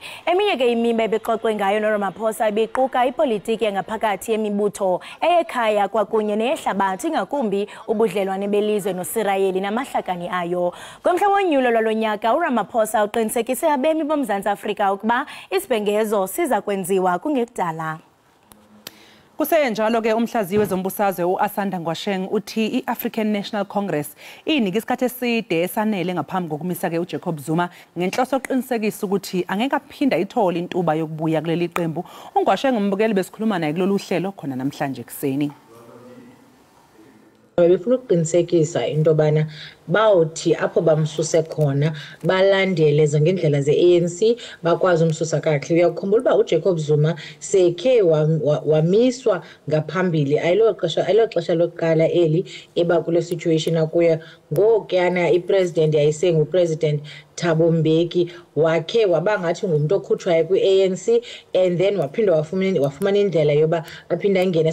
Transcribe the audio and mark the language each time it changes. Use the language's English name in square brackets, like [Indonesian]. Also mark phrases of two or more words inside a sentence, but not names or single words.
[Xhosa] Eminye ke imiba ebexoxwe ngayo noRamaphosa ibiquka ipolitiki engaphakathi yemibutho eyekhaya kwakunye neyehlabathi ngakumbi ubudlelwane belizwe noSirayeli namahlakani ayo. Ngomhla wonyulo lwalo nyaka uRamaphosa uqinisekise abemi boMzantsi Afrika ukuba isibhengezo siza kwenziwa kungekudala. Kusenjalo ke umhlaziyi wezombusazwe [Zulu] uAsanda Ngwasheng uthi iAfrican National Congress inika isikhathi eside esanele ngaphambi kokumisa ke uJacob Zuma ngenhloso yokuqinisekisa ukuthi angeke aphinda ithole intuba yokubuya kuleli qembu. uNgwasheng umbukeli besikhuluma naye kulolu hlelo khona namhlanje kuseni. [Xhosa] Befuna ukuqinisekisa into bana bawuthi apho bamsuse khona balandele ngendlela ze-ANC bakwazi umsusa kahle. Uyakhumbula uba uJacob Zuma sekhe wamiswa ngaphambili ayilo xesha lokuqala eli eba kule situation akuyo ngokuyana ipresident yayisengupresident Thabo Mbeki wakhe wabangathi ngumuntu okhutshwayo kwi-ANC [English] and then [Xhosa] waphinda wafumana indlela yoba aphinda ingene.